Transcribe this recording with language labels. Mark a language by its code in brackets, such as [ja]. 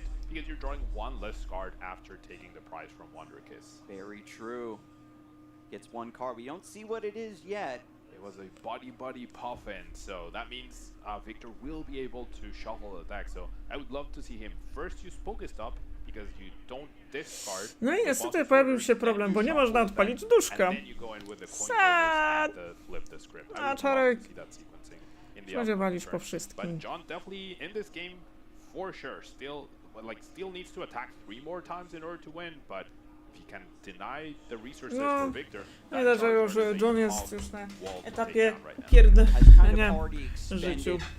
[en] Because you're drawing 1 less card after taking the prize from Wonderkiss. Very true. Gets 1 card. We don't see what it is yet. It was a body puffin, so that means Victor will be able to shuffle the deck. So I would love to see him first use Pokestop because you don't discard. [pl] No i niestety pojawił się problem, bo nie można odpalić duszka. Sad. A czarek. Spodziewaliśmy po wszystkim. [en] But John definitely in this game for sure still needs to attack 3 more times in order to win, but if he can deny the resources for Victor, [pl] widać, że już John jest już na etapie pierdolenia w życiu.